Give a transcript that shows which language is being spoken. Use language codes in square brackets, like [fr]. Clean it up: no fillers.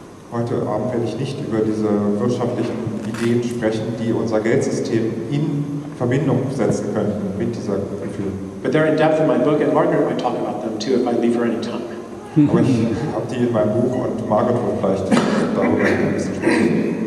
[de] Heute Abend werde ich nicht über diese wirtschaftlichen Ideen sprechen, die unser Geldsystem in Verbindung setzen könnten mit dieser Gefühl. [en] But they're in depth in my book, and Margrit might talk about them too if I leave her any time. [de] Aber ich habe die in meinem Buch und Margrit wird vielleicht darüber ein bisschen sprechen.